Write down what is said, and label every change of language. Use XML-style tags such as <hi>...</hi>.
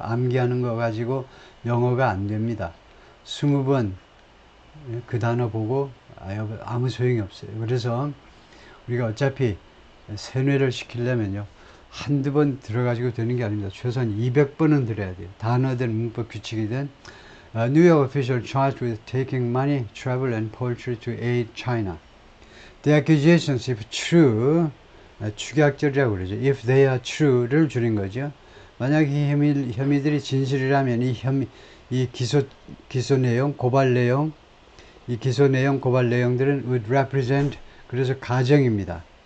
<ko>암기하는 거 가지고 영어가 안 됩니다. 20번 그 단어 보고 아무 소용이 없어요. 그래서 우리가 어차피 세뇌를 시키려면요. 한두 번 들어가지고 되는 게 아닙니다. 최소한 200번은 들어야 돼요. 단어든 문법 규칙이든</ko> <en>New York official charged with taking money, travel, and poultry to aid China. The accusations, if true,</en> <ko>축약절이라고 그러죠.</ko> <en>If they are true</en> <ko>를 줄인 거죠. 만약 이 혐의들이 진실이라면 이 기소 내용, 고발 내용, 이 기소 내용, 고발 내용들은</ko> <en>would represent,</en> <ko>그래서 가정입니다.</ko>